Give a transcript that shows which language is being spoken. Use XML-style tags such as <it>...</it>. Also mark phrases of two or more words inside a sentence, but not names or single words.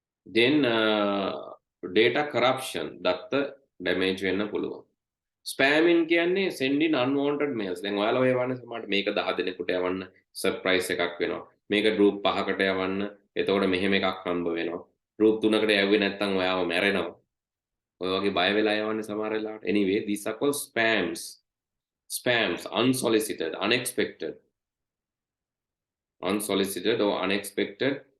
<en>then data corruption</en> <si>දත්ත damage වෙන්න පුළුවන්. ස්පෑමින් කියන්නේ</si> <en>sending unwanted mails.</en> <si>දැන් ඔයාලා ඔය වන්න සමහරට මේක 10 දෙනෙකුට යවන්න සර්ප්‍රයිස් එකක් වෙනවා. මේක group 5කට යවන්න. එතකොට මෙහෙම එකක් හම්බ වෙනවා. group 3කට යවුවේ නැත්නම් ඔයාව මැරෙනවා. ඔය වගේ බය වෙලා යවන්නේ සමහර වෙලාවට.</si> <en>Anyway, these are called spams. Spams, unsolicited, unexpected. Unsolicited or unexpected.</en>